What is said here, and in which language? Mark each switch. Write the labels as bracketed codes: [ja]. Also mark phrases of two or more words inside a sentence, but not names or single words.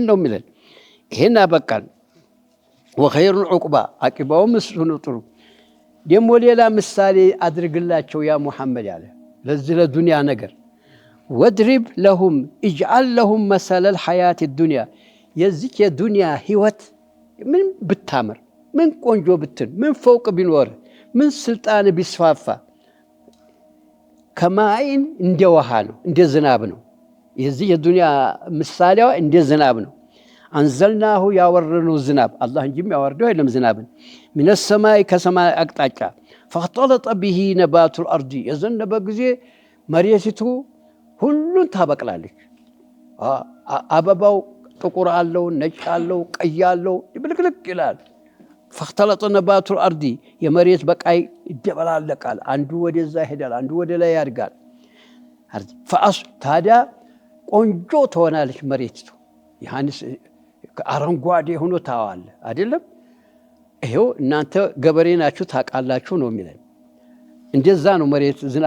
[am] ነው የሚለን። ይሄን አበቃል። [ar] وخير عقبا [am] አቂባውም እሱ ነው ጥሩ። ደሞ ሌላ ምሳሌ አድርግላቸው [ar] يا محمد [am] ያለ ለዚህ ለዱንያ ነገር [ar] واضرب لهم اجعل لهم مثل الحياة الدنيا [am] የዚህ የዱንያ ህይወት ምን ብታምር ምን ቆንጆ ብትን ምን ፎቅ ቢኖር ምን ስልጣን ቢስፋፋ ከማይን እንደ ውሃ ነው እንደ ዝናብ ነው። የዚህ የዱንያ ምሳሌዋ እንደ ዝናብ ነው። አንዘልናሁ ያወረድነው ዝናብ አላህ እንጂም ያወርደው አይደለም ዝናብን ምን ሰማይ ከሰማይ አቅጣጫ [ar] فاختلط به نبات الارض [am] የዘነበ ጊዜ መሬቲቱ ሁሉን ታበቅላለች። አበባው ጥቁር አለው ነጭ አለው ቀይ አለው ይብልቅልቅ ይላል። [ar] فختلط نبات الارض [am] የመሬት በቃይ ይደበላለቃል። አንዱ ወደዛ ይሄዳል አንዱ ወደ ላይ ያድጋል። ታዲያ ቆንጆ ትሆናለች መሬቲቱ። ያንስ አረንጓዴ ሆኖ ታዋለ አይደለም። ይሄው እናንተ ገበሬ ናችሁ ታቃላችሁ ነው የሚለን። እንደዛ ነው መሬት ዝናብ